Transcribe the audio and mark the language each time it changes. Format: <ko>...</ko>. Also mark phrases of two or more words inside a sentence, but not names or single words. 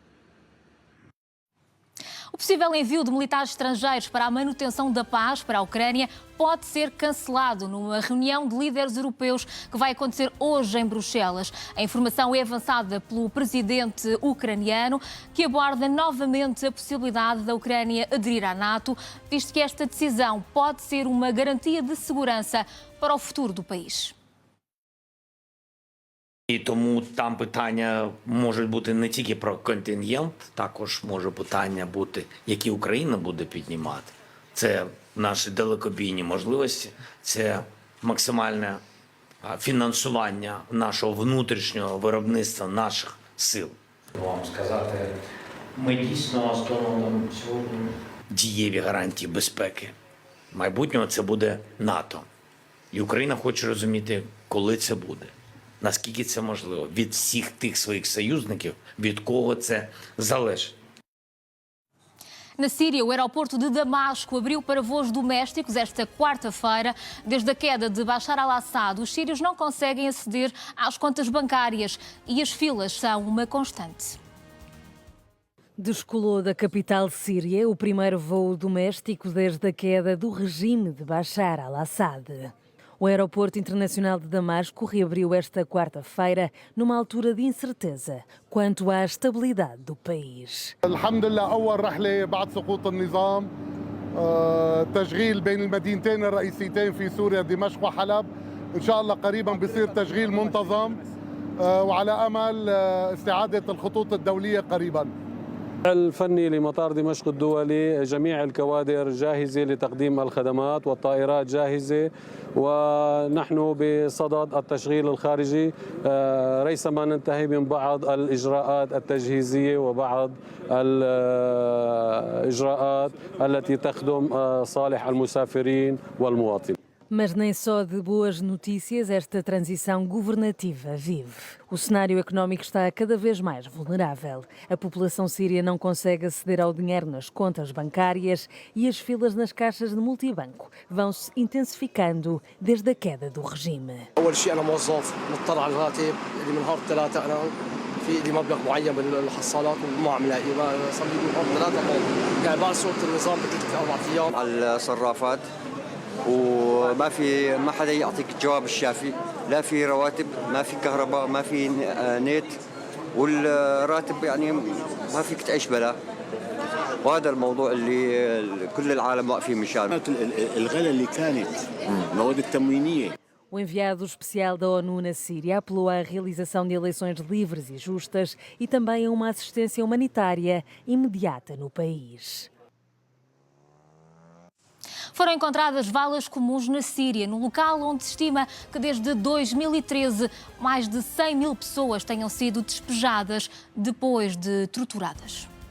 <pt>O possível envio de militares estrangeiros para a manutenção da paz para a Ucrânia pode ser cancelado numa reunião de líderes europeus que vai acontecer hoje em Bruxelas. A informação é avançada pelo presidente ucraniano, que aborda novamente a possibilidade da Ucrânia aderir à NATO, visto que esta decisão pode ser uma garantia de segurança para o futuro do país.</pt> <uk>І тому там питання можуть бути не тільки про контингент, також може питання бути, які Україна буде піднімати. Це наші далекобійні можливості, це максимальне фінансування нашого внутрішнього виробництва наших сил. Вам сказати, ми дійсно встановлюємо сьогодні дієві гарантії безпеки майбутнього. Це буде НАТО. І Україна хоче розуміти, коли це буде. Наскільки це можливо? Від всіх тих своїх союзників, від кого це залежить.</uk> <pt>Na Síria, o aeroporto de Damasco abriu para voos domésticos esta quarta-feira. Desde a queda de Bashar al-Assad, os sírios não conseguem aceder às contas bancárias e as filas são uma constante. Descolou da capital síria o primeiro voo doméstico desde a queda do regime de Bashar al-Assad. O aeroporto internacional de Damasco reabriu esta quarta-feira numa altura de incerteza quanto à estabilidade do país.</pt> <ar>تشغيل بين المدينتين الرئيسيتين في سوريا دمشق وحلب إن شاء الله قريبا بيصير تشغيل منتظم وعلى أمل استعادة الخطوط الدولية قريبا. الفني لمطار دمشق الدولي جميع الكوادر جاهزة لتقديم الخدمات والطائرات جاهزة ونحن بصدد التشغيل الخارجي ريثما ننتهي من بعض الإجراءات التجهيزية وبعض الإجراءات التي تخدم صالح المسافرين والمواطنين.</ar> <pt>Mas nem só de boas notícias esta transição governativa vive. O cenário económico está cada vez mais vulnerável. A população síria não consegue aceder ao dinheiro nas contas bancárias e as filas nas caixas de multibanco vão-se intensificando desde a queda do regime.</pt> <ar>أول شيء أنا موظف مضطر على الراتب اللي من نهار الثلاثة أنا في لي مبلغ معين بالحصالات وما عم لاقي صار لي من نهار ثلاثة يعني بعد صوت النظام بثلاث 4 أيام على الصرافات ما حدا يعطيك الجواب الشافي، لا في رواتب، ما في كهرباء، ما في نت، والراتب يعني ما فيك تعيش بلا. وهذا الموضوع اللي كل العالم واقفين مشانه. الغلا اللي كانت المواد التموينية.</ar> <pt>O enviado especial da ONU na Síria apelou à realização de eleições livres e justas e também a uma assistência humanitária imediata no país. Foram encontradas valas comuns na Síria, no local onde se estima que desde 2013 mais de 100 mil pessoas tenham sido despejadas depois de torturadas.</pt>